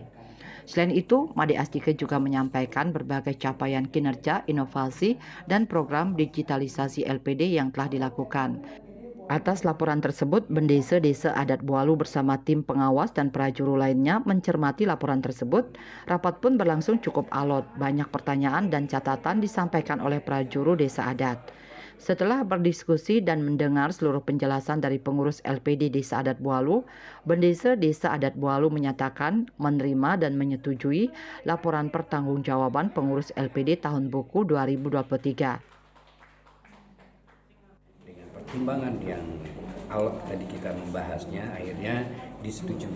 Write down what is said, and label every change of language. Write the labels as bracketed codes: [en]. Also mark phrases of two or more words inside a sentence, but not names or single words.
[id] Selain itu, Made Astike juga menyampaikan berbagai capaian kinerja, inovasi, dan program digitalisasi LPD yang telah dilakukan. Atas laporan tersebut, Bendesa Desa Adat Bualu bersama tim pengawas dan prajuru lainnya mencermati laporan tersebut. Rapat pun berlangsung cukup alot. Banyak pertanyaan dan catatan disampaikan oleh prajuru desa adat. Setelah berdiskusi dan mendengar seluruh penjelasan dari pengurus LPD Desa Adat Bualu, Bendesa Desa Adat Bualu menyatakan menerima dan menyetujui laporan pertanggungjawaban pengurus LPD tahun buku 2023. Dengan pertimbangan yang alot tadi kita membahasnya, akhirnya disetujui.